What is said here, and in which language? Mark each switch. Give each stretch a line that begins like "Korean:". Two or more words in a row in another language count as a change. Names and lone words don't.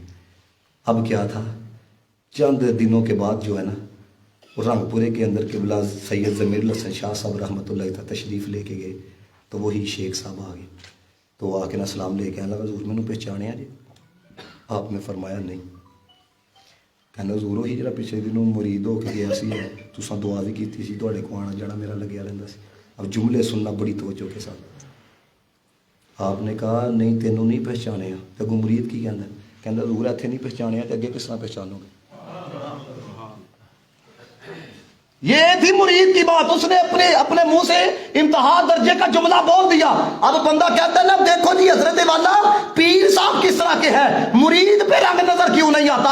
Urdu: اب کیا تھا، چند دنوں کے بعد جو ہے نا رنگ پورے کے اندر قبلہ سید ضمیر الحسن شاہ صاحب
Arabic: رحمۃ اللہ تعالیٰ
Urdu: تشریف لے کے گئے، تو وہی شیخ صاحب آ گئے، تو آ کے نا سلام لے کے آنے لگا حضور میں پہچانے جی؟ آپ نے فرمایا نہیں۔
Punjabi: کہنا حضور وہی جڑا پچھلے دنوں مرید ہو کے گیا سی ہے، تساں دعا بھی کیتی سی، تواڈے کو آنا جانا میرا لگیا رہندا سی۔
Urdu: اب جملے سننا بڑی توجہ کے ساتھ۔ آپ نے کہا نہیں
Punjabi: تینوں نہیں پہچانے، تے اگوں مرید کی کہندا؟ کہندا حضور ایتھے نہیں پہچانے تے اگے کس طرح پہچانو گے؟
Urdu: یہ تھی مرید کی بات، اس نے اپنے منہ سے انتہا درجے کا جملہ بول دیا۔ اب بندہ کہتا ہے نا دیکھو جی حضرت والا پیر صاحب کس طرح کے ہیں، مرید پہ رنگ نظر کیوں نہیں آتا؟